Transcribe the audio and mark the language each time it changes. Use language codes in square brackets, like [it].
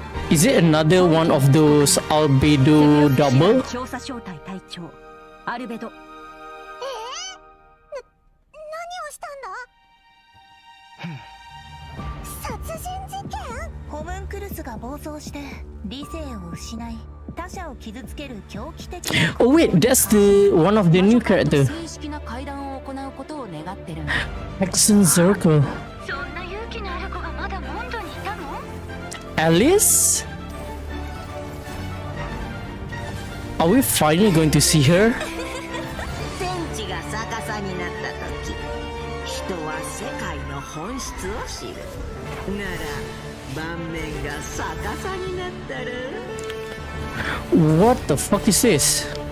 [en] Is it another one of those albedo double? [ja] 調査小隊隊長アルベド。何をしたんだ？殺人事件？ホムンクルスが暴走して理性を失い他者を傷つける狂気的な。 [en] Oh wait, that's the one of the new character. [ja] 正式な会談を行うことを願ってるんだ。 [en] Hexen Circle. [ja] そんな勇気のある子がまだモンドにいたの？ [en] Alice? Are we finally going to see her? [ja] 天地が逆さになった時、人は世界の本質を知る。なら盤面が逆さになったら [en] What the fuck is this?